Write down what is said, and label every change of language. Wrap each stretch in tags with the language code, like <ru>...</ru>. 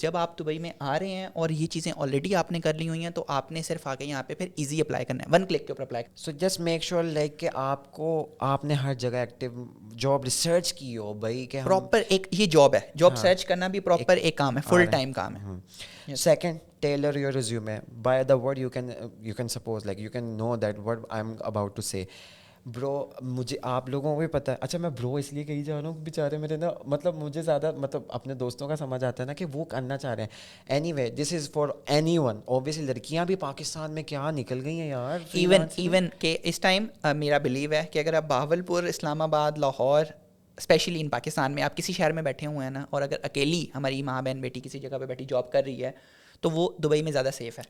<ur>جب آپ دبئی میں آ رہے ہیں اور یہ چیزیں آلریڈی آپ نے کر لی ہوئی ہیں تو آپ نے صرف آ کے یہاں پہ پھر ایزی اپلائی کرنا ہے, 1 کلک کے اوپر apply.</ur> <en>so just make sure</en> <ur>like کہ آپ نے ہر جگہ ایکٹیو جاب ریسرچ کی ہو بھائی کہ پراپر ایک یہ جاب ہے, جاب سرچ کرنا بھی پراپر ایک کام ہے, فل ٹائم کام ہے.</ur> <en>Second, tailor your resume. By the word you can suppose, like you can know that what I'm about to say.</en> <ur>برو مجھے آپ لوگوں کو بھی پتہ ہے, اچھا میں برو اس لیے کہی جا رہا ہوں بیچارے میرے نا, مطلب مجھے زیادہ مطلب اپنے دوستوں کا سمجھ آتا ہے نا کہ وہ کرنا چاہ رہے ہیں.</ur> <en>Anyway this is for anyone.</en> <ur>Obviously لڑکیاں بھی پاکستان میں کیا نکل گئی ہیں یار. ایون کہ اس ٹائم میرا بلیو ہے کہ اگر آپ بہاولپور, اسلام آباد, لاہور, اسپیشلی ان پاکستان میں آپ کسی شہر میں بیٹھے ہوئے ہیں نا, اور اگر اکیلی ہماری ماں بہن بیٹی کسی جگہ پہ بیٹھی جاب کر رہی ہے تو وہ دبئی میں زیادہ سیف ہے.</ur>